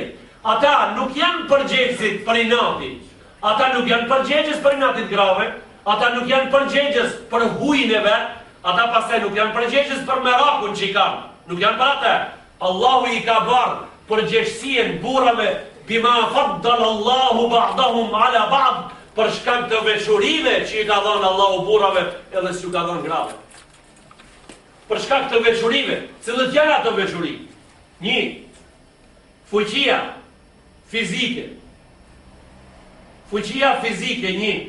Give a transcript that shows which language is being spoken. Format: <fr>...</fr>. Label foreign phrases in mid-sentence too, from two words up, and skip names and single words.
<sq>Ata nuk janë përgjegjësit për inatin. Ata nuk janë përgjegjës për inatit grave, ata nuk janë përgjegjës për hujin e vet, ata pastaj nuk janë përgjegjës për merakun që i kanë. Nuk janë për atë. Allahu i ka bërë përgjegjësien burrave</sq> <ar>بما فضل الله بعضهم على بعض,</ar> <sq>për shkak të veçurive që i ka dhënë Allahu burrave edhe s'ju ka dhënë grave. Për shkak të veçurive, cilët janë ato veçuri? 1. Fuqia, fizike. Fuqia fizike, 1.</sq>